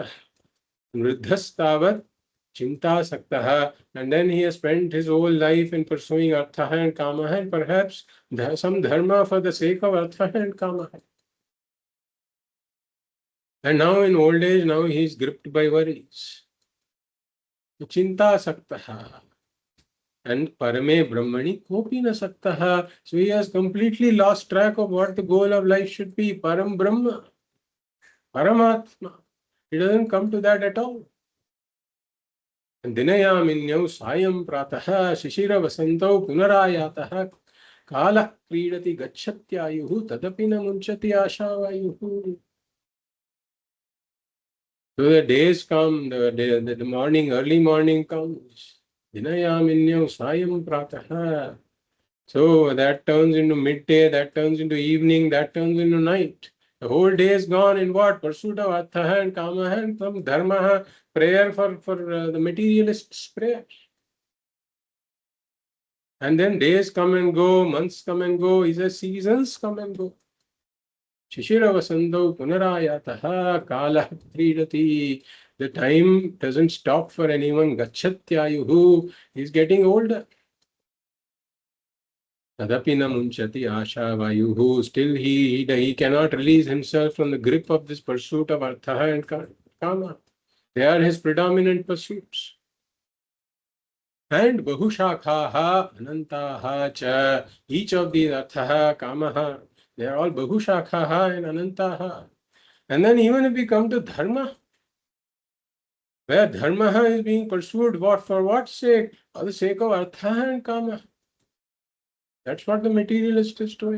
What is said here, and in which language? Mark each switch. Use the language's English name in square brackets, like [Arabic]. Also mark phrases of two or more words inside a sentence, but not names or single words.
[Sanskrit] वृद्धस्तावत् चिन्ता सक्तः, [English] and then he has spent his whole life in pursuing Arthaha and Kamaha, and perhaps some dharma for the sake of Arthaha and Kamaha. And now in old age, now he is gripped by worries. [Sanskrit] चिन्ता सक्तः. And परमे ब्रह्मणि कोऽपि न सक्तः. [English] So he has completely lost track of what the goal of life should be. Param Brahma, Paramatma. He doesn't come to that at all. [Sanskrit] And दिनयामिन्यौ सायं प्रातः शिशिर वसन्तौ पुनरायातः कालः क्रीडति गच्छत्यायुः तदपि न मुञ्चति आशावायुः. [English] So the days come, the morning, early morning comes. [Sanskrit] दिनयामिन्यौ सायं प्रातः. [English] So that turns into midday, that turns into evening, that turns into night. The whole day is gone in what? Pursuit of artha and kama and some dharma, prayer for the materialists' prayer. And then days come and go, months come and go, he says seasons come and go. [Sanskrit] शिशिर वसन्तौ पुनरायातः कालः क्रीडति. [English] The time doesn't stop for anyone. Gachatyayuhu. He's getting older. [Sanskrit] तदपि न मुञ्चति आशावायुः. [English] Still he cannot release himself from the grip of this pursuit of artha and kama. They are his predominant pursuits. [Sanskrit] And बहुशाखाः अनन्ताः च. [English] Each of these artha, kamaha, they are all bahushakhaha and anantaha. And then even if we come to dharma, where dharma is being pursued, for what sake? For the sake of artha and kama. That's what the materialist is doing.